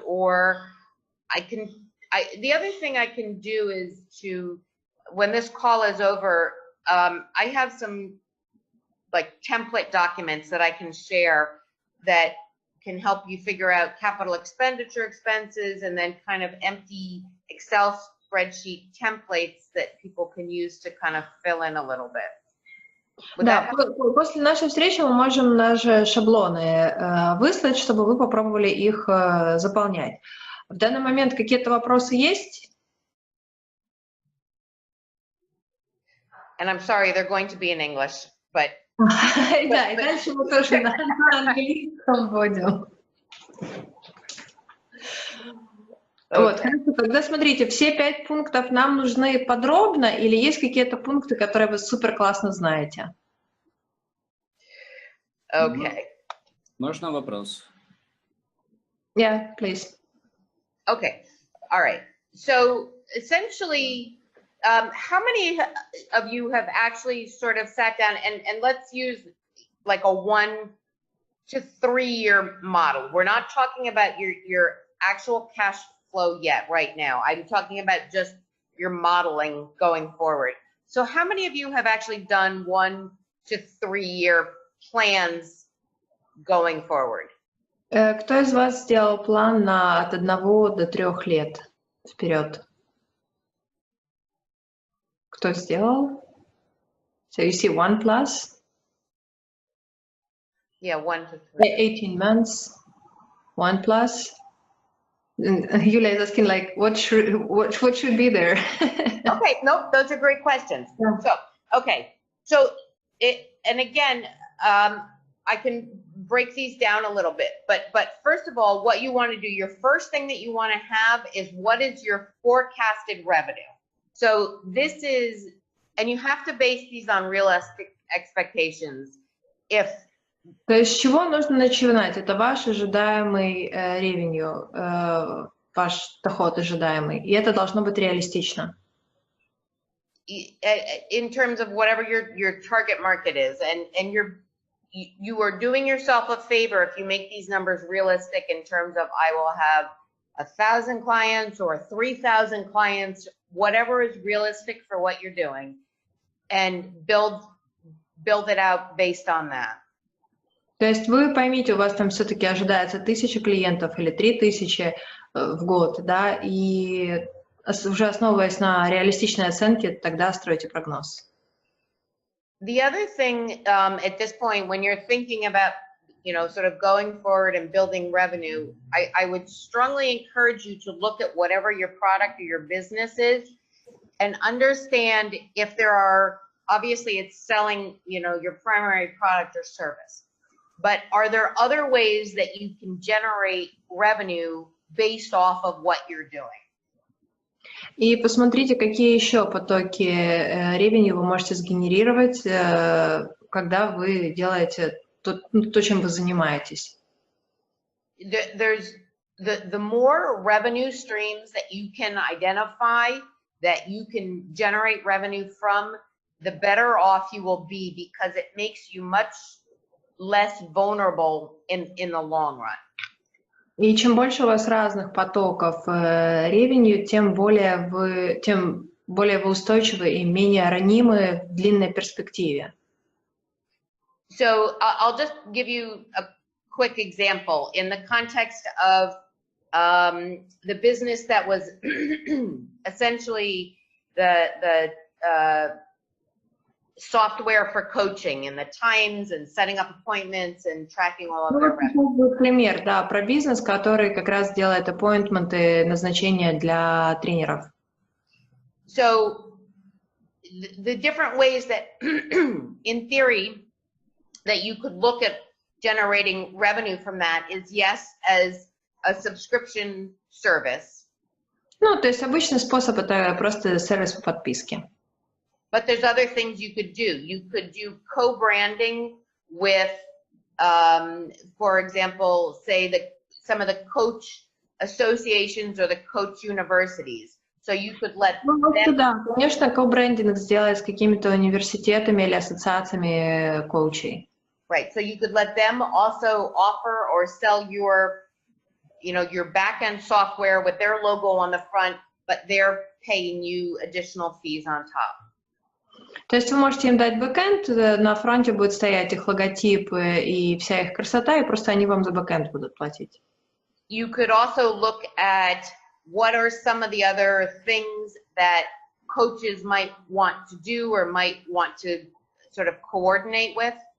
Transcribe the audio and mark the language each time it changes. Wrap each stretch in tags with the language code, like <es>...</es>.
<en>Or the other thing I can do is when this call is over, I have some like template documents that I can share that can help you figure out capital expenditure expenses, and then kind of empty Excel spreadsheet templates that people can use to kind of fill in a little bit.</en> <ru>Да, после нашей встречи мы можем наши шаблоны выслать, чтобы вы попробовали их заполнять. В данный момент какие-то вопросы есть?</ru> <en>And I'm sorry, they're going to be in English, but...</en> <ru>Да, и дальше мы тоже на английском будем. Вот, хорошо, тогда смотрите, все 5 пунктов нам нужны подробно, или есть какие-то пункты, которые вы супер классно знаете?</ru> <en>Okay.</en> <ru>Можно вопрос?</ru> <en>Yeah, please. Okay, all right. So essentially, how many of you have actually sort of sat down and let's use like a 1 to 3 year model. We're not talking about your actual cash flow yet right now. I'm talking about just your modeling going forward. So how many of you have actually done 1 to 3 year plans going forward?</en> <ru>Кто из вас сделал план от 1 до 3 лет вперед? Кто сделал?</ru> <en>So you see 1 plus? Yeah, 1 to 3. 18 months, 1 plus. Yulia is asking like, what should be there? Okay, no, those are great questions. Yeah. So, okay, so and again, I can break these down a little bit, but first of all, what you want to do, your first thing that you want to have is what is your forecasted revenue. So this is, and you have to base these on realistic expectations.</en> <ru>То есть с чего нужно начинать? Это ваш ожидаемый revenue, ваш доход ожидаемый, и это должно быть реалистично.</ru> <en>In terms of whatever your target market is, and you are doing yourself a favor if you make these numbers realistic in terms of I will have 1,000 clients or 3,000 clients, whatever is realistic for what you're doing, and build it out based on that.</en> <ru>То есть вы поймите, у вас там все-таки ожидается 1000 клиентов или 3000 в год, да, и уже основываясь на реалистичной оценке, тогда строите прогноз.</ru> <en>The other thing at this point, when you're thinking about, sort of going forward and building revenue, I would strongly encourage you to look at whatever your product or your business is and understand if there are, obviously it's selling, your primary product or service. But are there other ways that you can generate revenue based off of what you're doing?</en> <ru>И посмотрите, какие еще потоки revenue вы можете сгенерировать, когда вы делаете то, чем вы занимаетесь.</ru> <en>There's the more revenue streams that you can identify, that you can generate revenue from, the better off you will be, because it makes you much less vulnerable in the long run.</en> <ru>И чем больше у вас разных потоков revenue, тем более вы устойчивы и менее ранимы в длинной перспективе.</ru> <en>So I'll just give you a quick example in the context of the business that was essentially the software for coaching and the times and setting up appointments and tracking all of their revenue.</en> <ru>Пример, да, про бизнес, который как раз делает аппоинтменты, назначения для тренеров.</ru> <en>So the different ways that, in theory, that you could look at generating revenue from that is, yes, as a subscription service.</en> <ru>Ну, то есть обычный способ это просто сервис по подписке.</ru> <en>But there's other things you could do. You could do co-branding with, for example, say some of the coach associations or the coach universities. So you could let</en> <ru>Ну,</ru> <en>them,</en> <ru>да, конечно, co-branding сделать с какими-то университетами или ассоциациями коучей.</ru> <en>right, so you could let them also offer or sell your, your back-end software with their logo on the front, but they're paying you additional fees on top.</en> <ru>То есть вы можете им дать бэкэнд, на фронте будет стоять их логотип и вся их красота, и просто они вам за бэкэнд будут платить.</ru> <en>You could also look at what are some of the other things that coaches might want to do or might want to sort of coordinate with.</en>